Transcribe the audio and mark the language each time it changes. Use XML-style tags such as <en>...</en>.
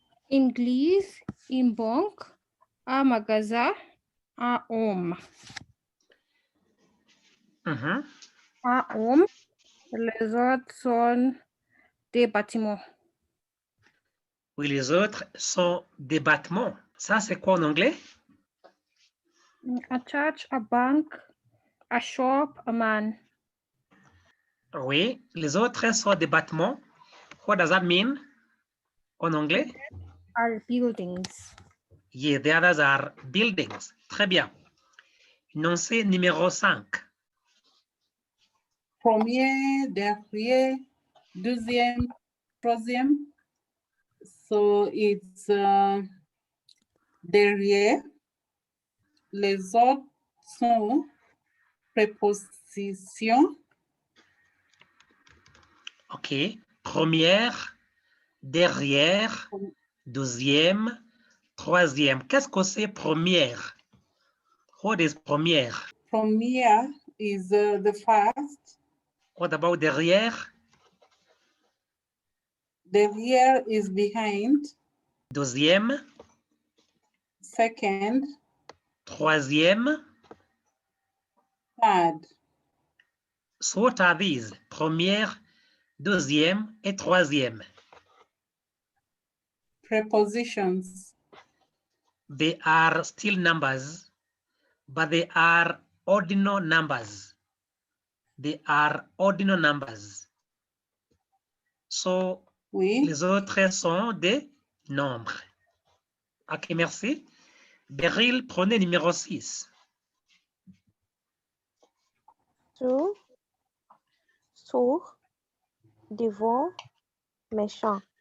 <fr>Église, une banque, un magasin, un homme. Un homme. Les autres sont des bâtiments. Oui, les autres sont des bâtiments. Ça, c'est quoi en anglais?</fr> <en>A church, a bank, a shop, a man.</en> <fr>Oui, les autres sont des bâtiments.</fr> <en>What does that mean</en> <fr>en anglais?</fr> <en>Are buildings. Yeah, the others are buildings.</en> <fr>Très bien. Énoncé numéro 5. Premier, derrière, deuxième, troisième.</fr> <en>So it's derrière.</en> <fr>Les autres sont prépositions.</fr> <en>OK.</en> <fr>Première, derrière, deuxième, troisième. Qu'est-ce que c'est première?</fr> <en>What is première? Première is the first. What about derrière? Derrière is behind.</en> <fr>Deuxième?</fr> <en>second,</en> <fr>troisième.</fr> <en>third. So what are these?</en> <fr>Première, deuxième et troisième.</fr> <en>Prepositions. They are still numbers, but they are ordinal numbers. They are ordinal numbers. So,</en> <fr>Oui. les autres sont des nombres. Ok, merci. Beryl, prenez numéro 6. Sur, sur, devant, méchant,</fr>